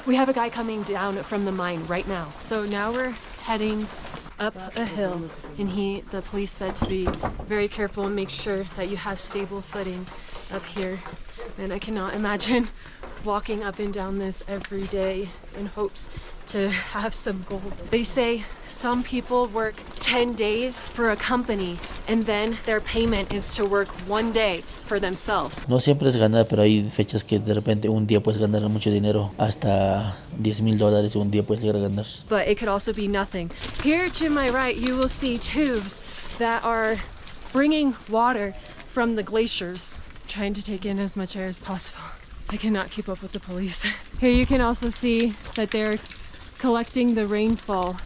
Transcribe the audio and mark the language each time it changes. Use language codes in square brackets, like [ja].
[en] We have a guy coming down from the mine right now. So now we're heading up a hill, and the police said to be very careful and make sure that you have stable footing up here. And I cannot imagine walking up and down this every day in hopes to have some gold. They say some people work 10 days for a company, and then their payment is to work 1 day for themselves. [es] No siempre es ganar, pero hay fechas que de repente un día puedes ganar mucho dinero, hasta $10,000 un día puedes llegar a ganar. [en] But it could also be nothing. Here to my right, you will see tubes that are bringing water from the glaciers, trying to take in as much air as possible. I cannot keep up with the police. Here you can also see that they're collecting the rainfall.